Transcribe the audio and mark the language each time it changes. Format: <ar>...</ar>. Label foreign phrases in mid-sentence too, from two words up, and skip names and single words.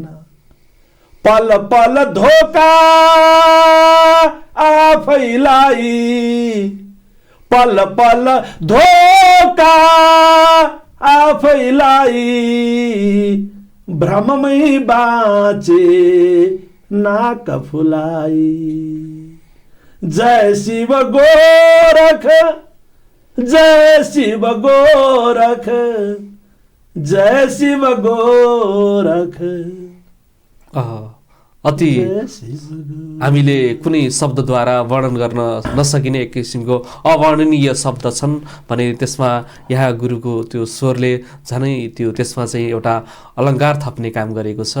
<ne>पल पल धोका आफैलाई पल पल धोका आफैलाई भ्रममै बाँचे नाक फुलाई। जय शिव गोरख जय शिव गोरख जय शिव गोरख। अति हामीले कुनै शब्दद्वारा वर्णन गर्न नसकिने एक किसिमको अवर्णनीय शब्द छन् भने त्यसमा यहाँ गुरुको त्यो स्वरले झनै त्यो त्यसमा चाहिँ एउटा अलङ्कार थप्ने काम गरेको छ।</ne>